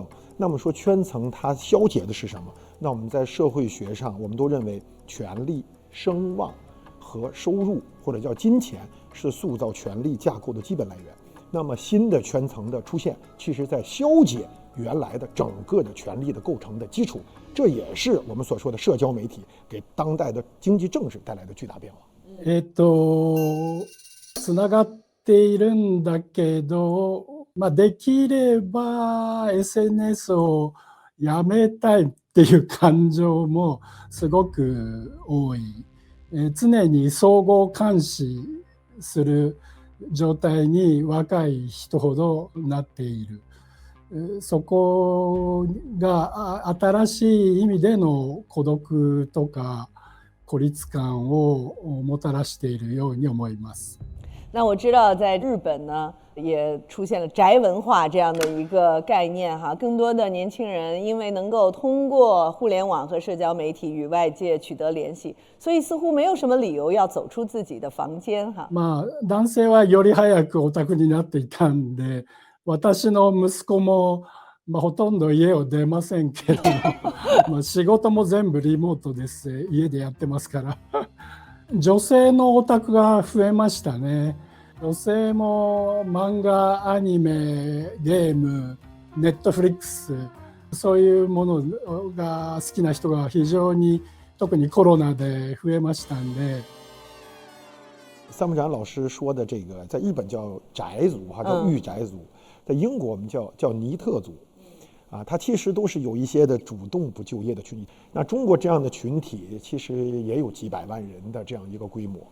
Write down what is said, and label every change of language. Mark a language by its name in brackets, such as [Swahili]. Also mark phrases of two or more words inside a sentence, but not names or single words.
[Chinese] 那么说圈层它消解的是什么？那我们在社会学上，我们都认为权力、声望和收入或者叫金钱是塑造权力架构的基本来源。那么新的圈层的出现，其实在消解原来的整个的权力的构成的基础，这也是我们所说的社交媒体给当代的经济政治带来的巨大变化。 [Japanese] つながっているんだけど、できれば SNS をやめたいっていう感情もすごく多い。常に相互監視する状態に若い人ほどなっている。そこが新しい意味での孤独とか孤立感をもたらしているように思います。 [Chinese] 那我知道在日本呢，也出现了宅文化这样的一个概念哈，更多的年轻人因为能够通过互联网和社交媒体与外界取得联系，所以似乎没有什么理由要走出自己的房间哈。 [Japanese] まあ男性はより早くオタクになっていたんで、私の息子もほとんど家を出ませんけども仕事も全部リモートです家でやってますから女性のオタクが増えましたね。女性も漫画、アニメ、ゲーム、ネットフリックス、そういうものが好きな人が非常に特にコロナで増えましたんで。 [Chinese] 参谋长老师说的这个，在日本叫宅族哈，叫御宅族，在英国我们叫尼特族。它其实都是有一些的主动不就业的群体。那中国这样的群体其实也有几百万人的这样一个规模。